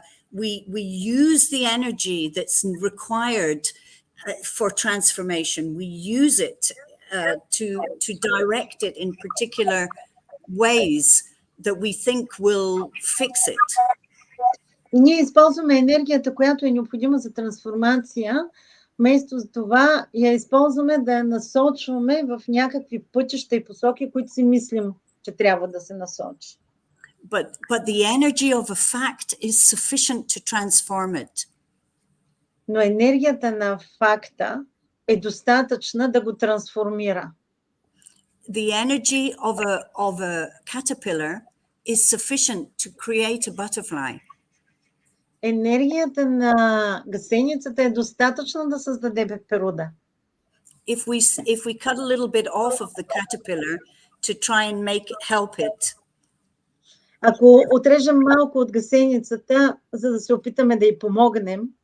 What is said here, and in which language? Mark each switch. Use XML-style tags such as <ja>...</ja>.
<en>We use the energy that's required for transformation. We use it to direct it in particular ways that we think will fix it.</en> <bg>И ние използваме енергията, която е необходима за трансформация, вместо за това я използваме да я насочваме в някакви пътища и посоки, които си мислим, че трябва да се насочи.</bg> <en>But the energy of a fact is sufficient to transform it.</en> <bg>Но енергията на факта е достатъчна да го трансформира.</bg> <en>The energy of a caterpillar is sufficient to create a butterfly.</en> <bg>Енергията на гасеницата е достатъчна да създаде пеперуда.</bg> <en>If we cut a little bit off of the caterpillar to try and help it.</en> <bg>Ако отрежем малко от гасеницата, за да се опитаме да й помогнем,</bg>